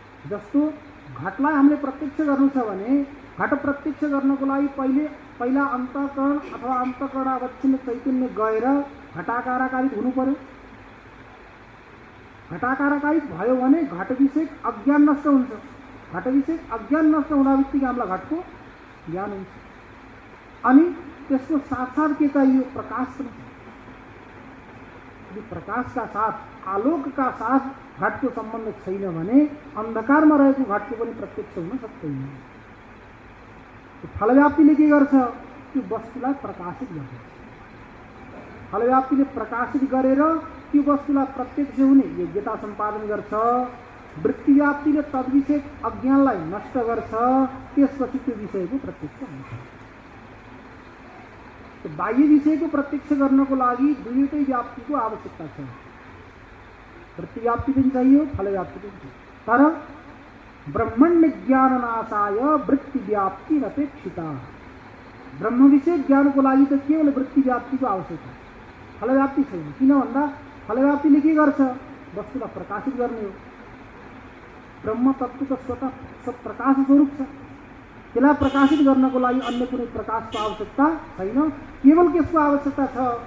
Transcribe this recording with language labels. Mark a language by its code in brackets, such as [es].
[ne] जस्तो घटलाई हामीले प्रत्यक्ष गर्नु छ भने घट प्रत्यक्ष गर्नको लागि पहिला अन्तःकरण अथवा अन्तःकरणावच्छिन्न चैतन्य गएर घटाकाराकारिक हुनु पर्यो। घटाकाराकारिक भयो भने घट विषयक अज्ञान नष्ट हुन्छ। घट विषयक अज्ञान नष्ट हुँदा बित्तिकै हामीलाई घटको ज्ञान हुन्छ। अनि त्यसको साथ के चाहियो, प्रकाश पनि। यदि [hi] प्रकाश का साथ, आलोक का साथ [ne] घटको सम्बन्ध छैन भने अन्धकारमा रहेको घटको पनि प्रत्यक्ष हुन सक्दैन। फल व्याप्तिले के गर्छ, त्यो वस्तुलाई प्रकाशित गर्छ। फल व्याप्तिले प्रकाशित गरेर त्यो वस्तुलाई प्रत्यक्ष हुने योग्यता सम्पादन गर्छ। वृत्ति व्याप्तिले तद्विषयक अज्ञानलाई नष्ट गर्छ। त्यसपछि त्यो विषयको प्रत्यक्ष हुन्छ। बाह्य विषयको प्रत्यक्ष गर्नको लागि दुईटै व्याप्तिको आवश्यकता छ। वृत्ति व्याप्ति पनि चाहियो, फल व्याप्ति पनि चाहियो। [sa] तर ब्रह्मण्य ज्ञाननाशाय वृत्ति व्याप्ति अपेक्षिता। [ne] ब्रह्म विषय ज्ञानको लागि त केवल वृत्ति व्याप्तिको आवश्यकता, फल व्याप्ति छैन। किन भन्दा फल व्याप्तिले के गर्छ, वस्तुलाई प्रकाशित गर्ने हो। ब्रह्म तत्व त स्वतः प्रकाश स्वरूप छ। त्यसलाई प्रकाशित गर्नको लागि अन्य कुनै प्रकाशको आवश्यकता छैन। केवल केसको आवश्यकता छ,